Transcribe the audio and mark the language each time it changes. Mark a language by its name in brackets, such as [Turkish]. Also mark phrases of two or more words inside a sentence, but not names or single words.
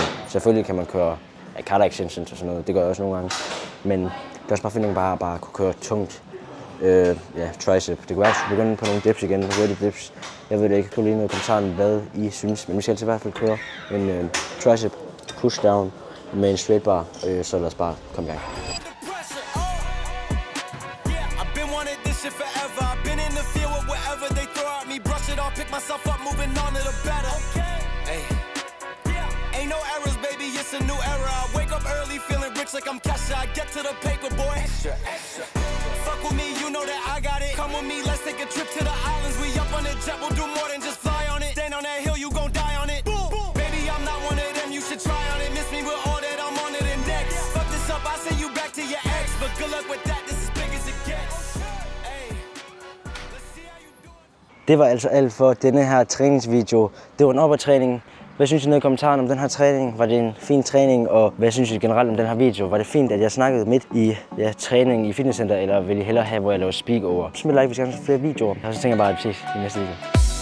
[Danish] Selvfølgelig kan man køre kata extensions og sådan noget, det gør jeg også nogle gange, men det er også bare finde bare at kunne køre tungt tricep. Det kunne være, at jeg skulle begynde på nogle dips igen, [English] ready dips. [Danish] Jeg ved det ikke, skriv lige noget i kommentaren, hvad I synes, men vi skal altid i hvert fald køre en [English] tricep pushdown [Danish] med en [English] straight bar, [Danish] så lad os bare komme i gang. [English] Like I'm Kesha, I get to the paper, boy. Extra, extra. Fuck with me, you know that I got it. Come with me, let's take a trip to the islands. We up on the jet, we'll do more than just fly on it. Stand on that hill, you gon' die on it. Boom, boom. Baby, I'm not one of them, you should try on it. Miss me with all that, I'm on it and next. Fuck this up, I send you back to your ex. But good luck with that, this is big as it gets. Hey, let's see how you do it. [Danish] Det var altså alt for denne her træningsvideo. Det var en opad-træning. Hvad synes I nede i kommentaren om den her træning? Var det en fin træning? Og hvad synes I generelt om den her video? Var det fint, at jeg snakkede midt i træning i fitnesscenter? Eller vil I hellere have, hvor jeg laver [English] speak over? [Danish] Smid like, hvis I gerne vil se flere videoer. Og så tænker jeg bare, at vi ses i næste video.